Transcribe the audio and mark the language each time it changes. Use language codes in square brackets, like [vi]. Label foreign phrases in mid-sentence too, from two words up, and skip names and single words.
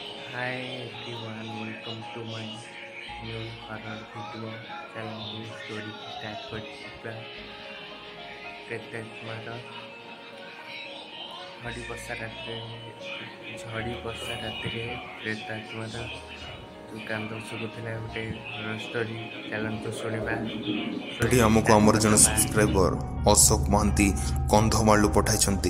[en] Hi everyone, welcome to my new horror video channel story start [or] କରିଯିବା ପ୍ରେତାତ୍ମାର ଝଡ଼ି ବର୍ଷା ରାତିରେ ପ୍ରେତାତ୍ମାର କାନ୍ଦ ଶୁଭୁଥିଲା ଗୋଟେ ଷ୍ଟୋରି ଚାଲନ୍ତୁ ଶୁଣିବା। ଏଠି ଆମକୁ ଆମର ଜଣେ ସବସ୍କ୍ରାଇବର ଅଶୋକ ମହାନ୍ତି କନ୍ଧମାଳରୁ ପଠାଇଛନ୍ତି।